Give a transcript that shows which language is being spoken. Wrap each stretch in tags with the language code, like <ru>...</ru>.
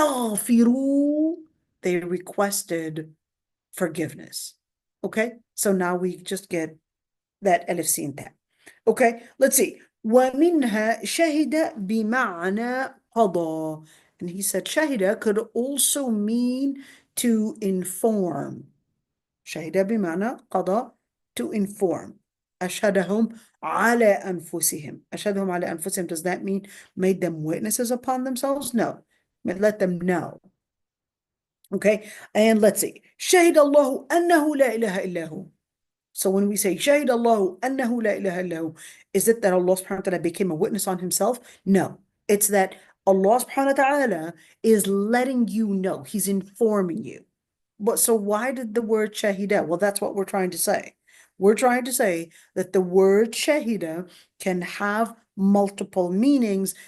<en>Istaghfiru, they requested forgiveness. Okay? So now we just get that alif sin ta. Okay? Let's see.</en> <ar>ومنها شهد بمعنى قضى.</ar> <en>And he said shahida could also mean to inform.</en> <ar>شهد بمعنى قضى,</ar> <en>to inform.</en> <ar>أشهدهم على أنفسهم. أشهدهم على أنفسهم,</ar> <en>does that mean made them witnesses upon themselves? No. Let them know. Okay, and let's see.</en> <ar>شهد الله أنه لا إله إلا هو.</ar> <en>So when we say</en> <ar>شهد الله أنه لا إله إلا هو,</ar> <en>is it that Allah subhanahu wa ta'ala became a witness on himself? No. It's that Allah subhanahu wa ta'ala is letting you know. He's informing you. But so why did the word shahida? Well, that's what we're trying to say. We're trying to say that the word shahida can have multiple meanings.</en>